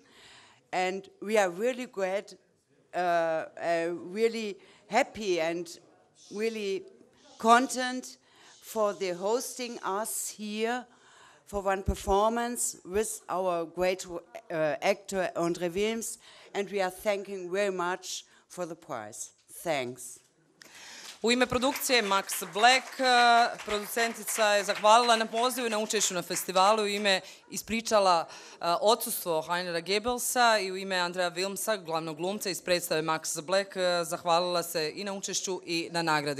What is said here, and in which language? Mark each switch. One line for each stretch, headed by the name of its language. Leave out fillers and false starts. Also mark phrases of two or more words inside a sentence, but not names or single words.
English: And we are really glad, really happy and really content for the hosting us here for one performance with our great actor André Wilms. And we are thanking very much for the prize. Thanks.
Croatian: U ime produkcije Max Black, producentica je zahvalila na pozivu i na učešću na festivalu, u ime ispričala odsustvo Heinera Goebbelsa i u ime Andreja Wilmsa, glavnog glumca iz predstave Max Black, zahvalila se i na učešću i na nagradi.